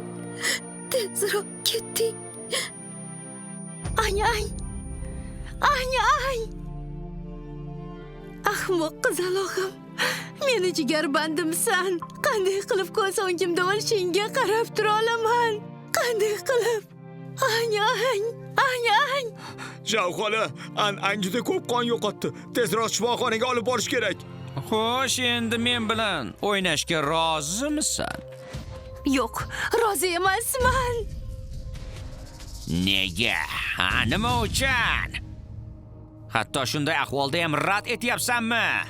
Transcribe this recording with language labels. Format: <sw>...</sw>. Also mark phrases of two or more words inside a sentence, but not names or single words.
<uz>Tezroq keting. Ang, ang. Ang, ang. Ahmoq qizalog'im. Meni jigarbandimsan. Qanday qilib ko'z o'ngimda o'lishingga qarab tura olaman? Qanday qilib? Ang, ang. Ang, ang. Javxola, Ang juda ko'p qon yo'qotdi. Tezroq shifoxonaga olib borish kerak. Xo'sh, endi men bilan o'ynashga rozimisan? Yo'q, rozi emasman. Nega? Nima uchun? Hatto shunday ahvolda ham rad etyapsanmi?</uz>